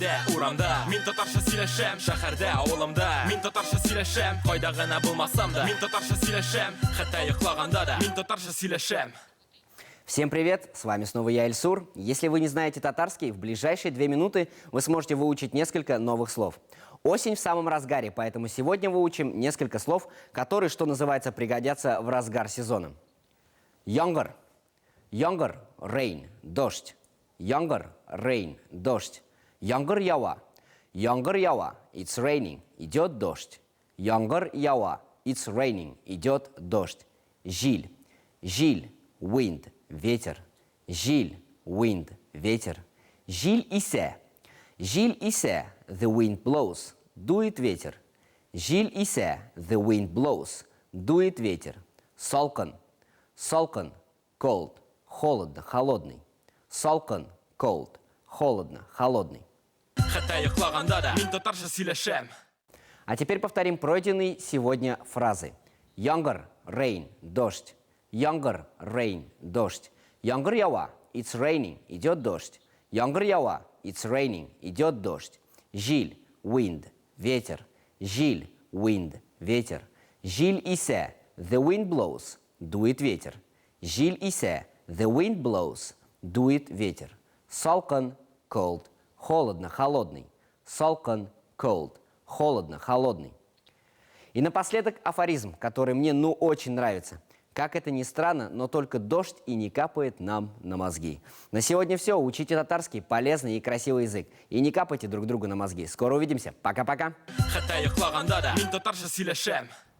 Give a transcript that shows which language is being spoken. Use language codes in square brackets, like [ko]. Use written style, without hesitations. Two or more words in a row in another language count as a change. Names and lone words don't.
[tt] Урамда, мин татарча сөйләшәм, шәһәрдә, авылымда. Мин татарча сөйләшәм, кайда гына булмасам да. Мин татарча сөйләшәм, хәтта йоклаганда да. Мин татарча сөйләшәм. [ru] Всем привет, с вами снова я, Эльсур. Если вы не знаете татарский, в ближайшие 2 минуты вы сможете выучить несколько новых слов. Осень в самом разгаре, поэтому сегодня выучим несколько слов, которые, что называется, пригодятся в разгар сезона. [tt] Яңгыр. Яңгыр, rain, дождь. Яңгыр, rain, дождь. Яңгыр ява. Яңгыр ява, [en] it's raining, [ru] идет дождь. [tt] Яңгыр ява, [en] it's raining, [ru] идет дождь. Жиль. [tt] Жиль, wind, ветер. Жиль, wind, ветер. Жиль исе. Жиль исе, [en] the wind blows, [ru] дует ветер. [tt] Жиль исе, [en] the wind blows, [ru] дует ветер. [tt] Салкан. Салкан, cold, [ru] холодно, холодный. [tt] Салкан, cold, [ru] холодно, холодный. [tt] Хәтта йоклаганда да. Мин татарча сөйләшәм. [ru] А теперь повторим пройденные сегодня фразы. [tt] Яңгыр, rain, дождь. Яңгыр, rain, дождь. Яңгыр ява, [en] it's raining, [ru] идет дождь. [tt] Яңгыр ява, [en] it's raining, [ru] идет дождь. [tt] Жиль, wind, ветер. Жиль, wind, ветер. Жиль исе, [en] the wind blows, [ru] дует ветер. [tt] Жиль исе, [en] the wind blows, [ru] дует ветер. [tt] Салкан, cold, [ru] холодно, холодный. [tt] Салкан, cold, [ru] холодно, холодный. И напоследок афоризм, который мне очень нравится. Как это ни странно, но только дождь и не капает нам на мозги. На сегодня все. Учите татарский, полезный и красивый язык. И не капайте друг другу на мозги. Скоро увидимся. Пока-пока. [tt] Хәтта йоклаганда да. Мин татарча сөйләшәм.